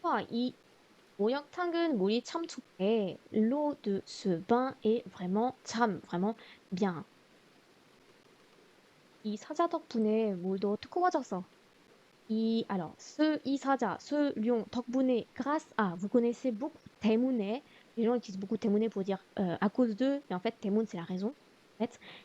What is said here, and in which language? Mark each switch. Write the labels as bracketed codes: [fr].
[ko] 이 모욕탕은 물이 참 좋대. [fr] L'eau de ce bain est vraiment vraiment bien. [ko] 이 사자 덕분에 물도 뜨거워졌어. [fr] alors, ce lion, 덕분에, grâce à, vous connaissez beaucoup, 때문에, les gens utilisent beaucoup 때문에 pour dire à cause de, mais en fait, 때문, c'est la raison, en fait.